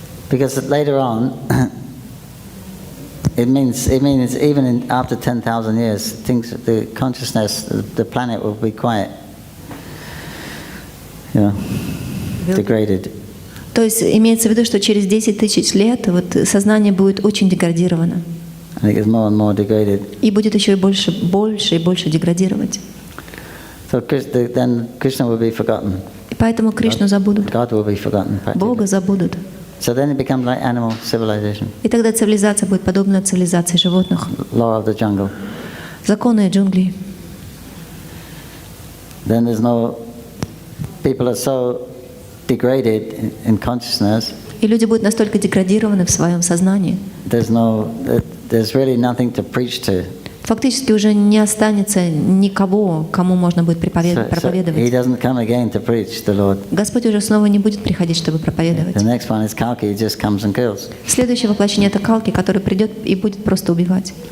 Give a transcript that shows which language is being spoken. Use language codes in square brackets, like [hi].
[en] Because later on, it means even after 10,000 years, the consciousness, the planet will be quite, degraded. [ru] То есть имеется в виду, что через 10 тысяч лет вот сознание будет очень деградировано. [en] And it gets more and more degraded. [ru] И будет еще и больше и больше деградировать. [en] So then Krishna will be forgotten. [ru] И поэтому Кришну забудут. [en] God will be forgotten. [ru] Бога забудут. [en] So then it becomes like animal civilization, [ru] И тогда цивилизация будет подобна цивилизации животных. [en] law of the jungle. [ru] Законы джунглей. [en] Then there's no, people are so degraded in consciousness, [ru] И люди будут настолько деградированы в своем сознании. [en] there's really nothing to preach to. [ru] Фактически уже не останется никого, кому можно будет [en] So he [ru] проповедовать. [en] doesn't come again to preach, the Lord. [ru] Господь уже снова не будет приходить, чтобы [en] The [ru] проповедовать. [en] next one is Kalki, he just comes and kills. [ru] Следующее воплощение — это Калки, который придет и будет просто убивать.